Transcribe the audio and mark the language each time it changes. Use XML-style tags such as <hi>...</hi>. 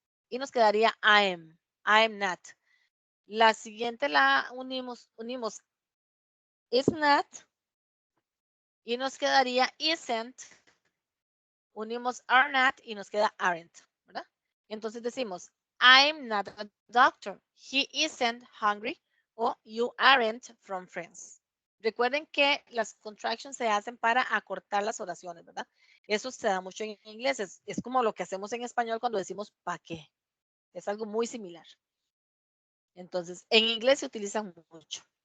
<es>Y nos quedaría</es> <en>I am not.</en> <es>La siguiente la unimos is not y nos quedaría isn't. Unimos are not y nos queda aren't, ¿verdad? Entonces decimos,</es> <en>I'm not a doctor. He isn't hungry o you aren't from France.</en> <es>Recuerden que las contractions se hacen para acortar las oraciones, ¿verdad? Eso se da mucho en inglés. Es como lo que hacemos en español cuando decimos ¿pa' qué? Es algo muy similar. Entonces, en inglés se utilizan mucho.</es>